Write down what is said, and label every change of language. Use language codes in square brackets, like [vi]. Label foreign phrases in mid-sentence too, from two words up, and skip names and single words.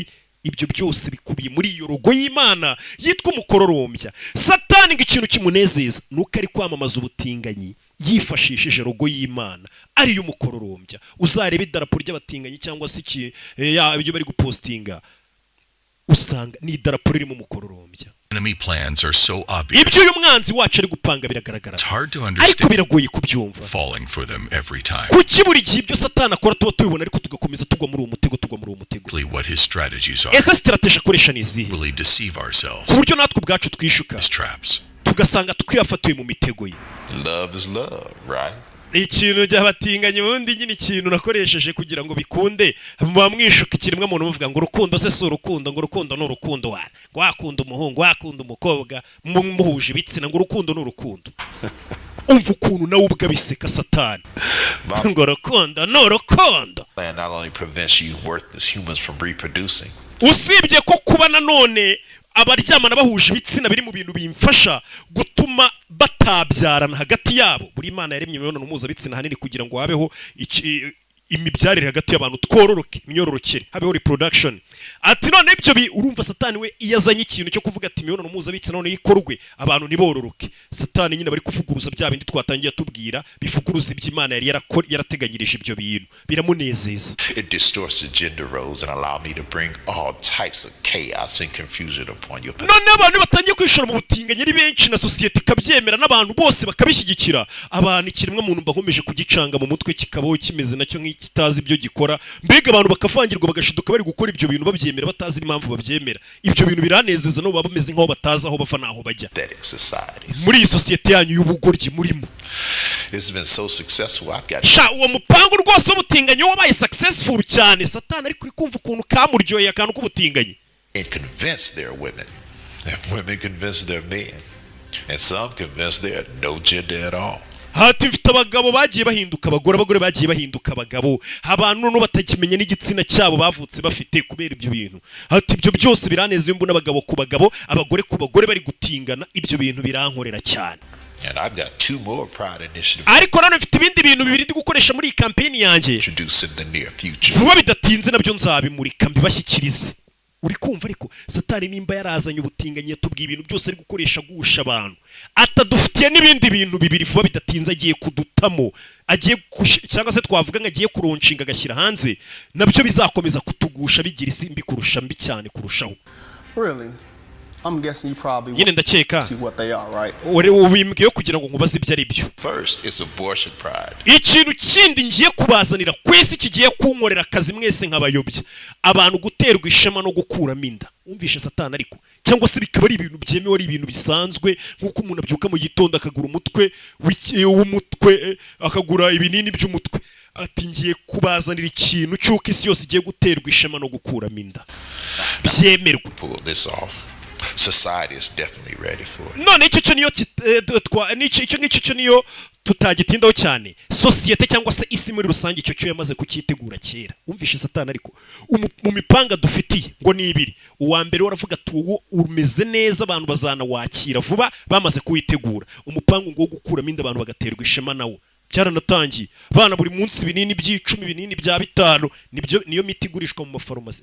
[rw] Ibyo byose bikubiye muri iyo logo y'Imana yitwa umukororombya. Satani ngo ikintu kimunezeza nuko ari kwamamaza ubutinganyi yifashishije logo y'Imana ari yo umukororombya. Uzarebe idarapo ry'abatinganyi cyangwa se ibyo bari gupostinga, usanga ni idarapo ririmo umukororombya. [en] enemy plans are so obvious. [rw] Ibyo uyu mwanzi wacu ari gupanga biragaragara, [en] It's hard to [rw] ariko [en] understand [rw] biragoye kubyumva. [en] falling for them every time. [rw] Kuki buri gihe ibyo Satani akora tuba tubibona, ariko tugakomeza tugwa muri uwo mutego, [en] What his strategies are. [rw] Ese strategy akoresha ni izihe? [en] Really deceive [rw] Ku [en] ourselves. [rw] buryo natwe ubwacu twishuka [en] As traps. [rw] tugasanga twiyafatuye mu mitego ye. [en] Love is love, right? [rw] Ikintu cy'abatinganyi ubundi nyine ikintu nakoresheje kugira ngo bikunde, muba mwishuka ikiremwa muntu muvuga ngo urukundo se si urukundo, ngo urukundo ni urukundo wana, ngo wakunda umuhungu wakunda umukobwa muhuje ibitsina, ngo urukundo ni urukundo. Umva ukuntu nawe ubwo biseka Satani ngo urukundo ni urukundo. [en] And not only prevents you worthless humans from reproducing, [rw] usibye ko kuba nanone abaryamana bahuje ibitsina biri mu bintu bimfasha gutuma batabyarana hagati yabo. Buri Imana yaremye imibonano mpuzabitsina hanini kugira ngo habeho imibyarire hagati y'abantu, twororoke, imyororokere, habeho reproduction. Ati none ibyo urumva Satani we iyazanye ikintu cyo kuvuga ati imibonano mpuzabitsina none yikorwe abantu nibororoke. Satani nyine bari kuvuguruza bya bindi twatangiye tubwira, bivuguruza iby'Imana yari yarateganyirije ibyo bintu, biramunezeza. [en] it distorts the gender roles and allow me to bring all types of chaos and confusion upon your people. [rw] None abantu batangiye kwishora mu butinganyi ari benshi, na societe ikabyemera n'abantu bose bakabishyigikira. Abantu ikiremwa muntu bakomeje kugicanga mu mutwe kikabaho kimeze nacyo nk'ikitazi ibyo gikora, mbega abantu bakavangirwa bagashiduka bari gukora ibyo bintu babyemera batazi impamvu babyemera. Ibyo bintu biranezeza no baba bameze nk'aho batazi aho bava naho bajya [en] Pathetic societies. [rw] muri iyi societe yanyu y'ubugoryi murimo. [en] It's been so successful. I've got [rw] sha uwo mupango rwose w'ubutinganyi wabaye successful cyane Satani ari kuri kumva ukuntu kamuryoye akantu k'ubutinganyi [en] and convince their women. And women convince their men. And some convince they are no gender at all. [rw] hati mfite abagabo bagiye bahinduka abagore bagiye bahinduka abagabo abantu no batakimenya n'igitsina cyabo bavutse bafite kubera ibyo bintu hati ibyo byose biraneze mbona abagabo ku bagabo abagore ku bagore bari gutingana ibyo bintu birankorera cyane. [en] And I've got 2 more pride initiatives [rw] ariko none mfite ibindi bintu bibiri ndi gukoresha muri campaign yanjye [en] introduce in the near future. [rw] vuba bidatinze nabyo nzabimurika mbibashyikirize. uri kumva ariko Satani nimba yarazanye ubutinganyi yatubwiye ibintu byose ari gukoresha gusha abantu atadufitiye n'ibindi bintu bibiri vuba bidatinze agiye kudutamo agiye cyangwa se twavuga ngo agiye kuronshinga agashyira hanze nabyo bizakomeza kutugusha bigira isimbi kurusha mbi cyane kurushaho. [en] Really? I'm guessing you probably [rw] nyine ndakeka [en] what they are, right? [rw] ubimbwiye kugira ngo nkubaze ibyo ari byo. [en] First, it's abortion pride. [rw] ikintu kindi ngiye kubazanira kwisi kigiye kunkorera akazi mwese nk'abayobya abantu guterwa ishema no gukuramo inda. umvishe Satani ariko cyangwa se bikaba ari ibintu byemewe ari ibintu bisanzwe nk'uko umuntu abyuka mu gitondo akagura umutwe w'umutwe akagura ibinini by'umutwe ati ngiye kubazanira ikintu cy'uko isi yose igiye guterwa ishema no gukuramo inda byemerwa. [en] Pull this off. Society is definitely ready for it. [rw] none icyo niyo icyo niyo tutagitindaho cyane societe cyangwa se isi muri rusange icyo cyo yamaze kukitegura kera. umvishe Satani ariko mu mipanga dufitiye ngo ni ibiri. uwa mbere waravuga ati uwo umeze neza abantu bazana wakira vuba bamaze kuwitegura umupango ngo gukuramo inda abantu bagaterwa ishema nawo cyaranatangiye bana buri munsi binini by'10 binini bya 5 niyo miti igurishwa mu mafarumasi.